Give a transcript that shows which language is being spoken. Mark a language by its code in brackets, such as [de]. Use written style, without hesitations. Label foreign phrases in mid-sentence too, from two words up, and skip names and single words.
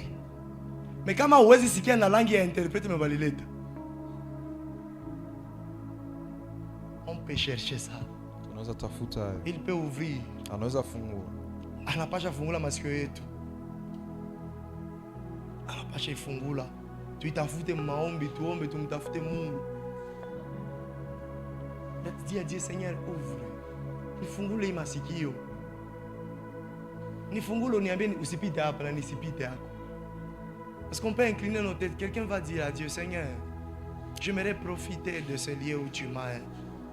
[fr] Mais quand on voit ici qu'il y a une langue et interprète me valide. On peut chercher ça. Il peut ouvrir. À la page à fungula masque. [sw] anapasha ifungula. Tuitafute maombi, tuombe, tumtafute Mungu. [fr] Dis à Dieu, Seigneur, ouvre. [sw] Nifungule hii masikio. Nifungule uniambie usipite hapa na nisipite hako. [fr] Parce qu'on peut incliner nos têtes. Quelqu'un va dire à Dieu, Seigneur, j'aimerais profiter de ce lieu où tu m'as